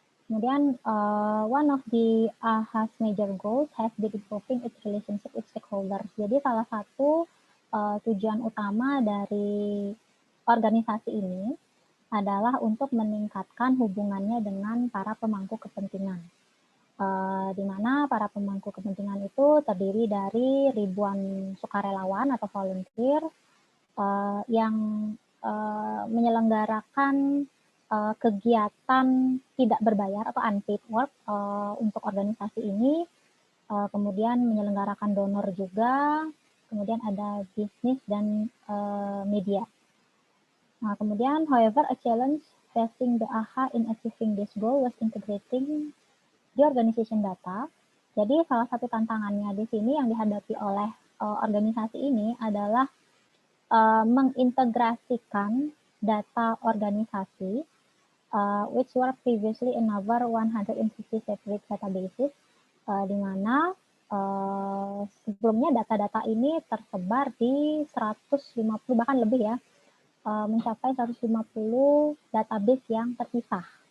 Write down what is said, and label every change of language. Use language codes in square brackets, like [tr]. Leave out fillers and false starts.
[en] Kemudian one of the AHA's major goals has been improving its relationship with stakeholders. [id] Jadi salah satu tujuan utama dari organisasi ini adalah untuk meningkatkan hubungannya dengan para pemangku kepentingan. Di mana para pemangku kepentingan itu terdiri dari ribuan sukarelawan atau volunteer yang menyelenggarakan kegiatan tidak berbayar atau unpaid work untuk organisasi ini, kemudian menyelenggarakan donor juga, kemudian ada bisnis dan media. [en] Nah, kemudian, however, a challenge facing the AHA in achieving this goal was integrating the organization data. [id] Jadi salah satu tantangannya di sini yang dihadapi oleh organisasi ini adalah mengintegrasikan data organisasi [en] which were previously in over 150 separate databases, [id] di mana sebelumnya data-data ini tersebar di 150 bahkan lebih ya, mencapai 150 database yang terpisah.